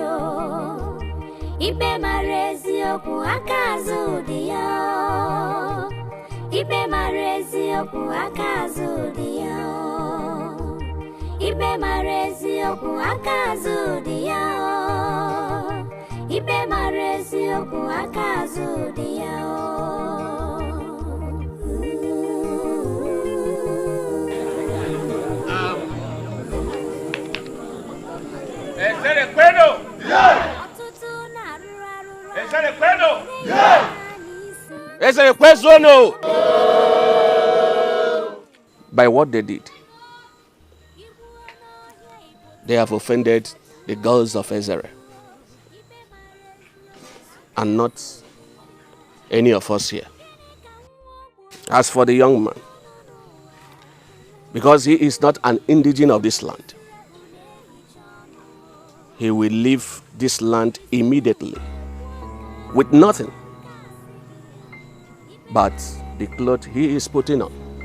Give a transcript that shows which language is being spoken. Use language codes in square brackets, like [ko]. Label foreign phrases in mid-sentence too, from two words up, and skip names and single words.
[ig] Ibe mara eziokwu aka azụ dị ya. Ibe mara eziokwu aka azụ dị ya. Ibe mara eziokwu aka azụ dị ya. Ibe mara eziokwu aka azụ dị ya. [es] ¿Ese recuerdo? ¿Ese recuerdo? Ese recuerdo no. [en] By what they did, they have offended the girls of Israel, and not any of us here. As for the young man, because he is not an indigene of this land, he will leave this land immediately with nothing but the clothes he is putting on.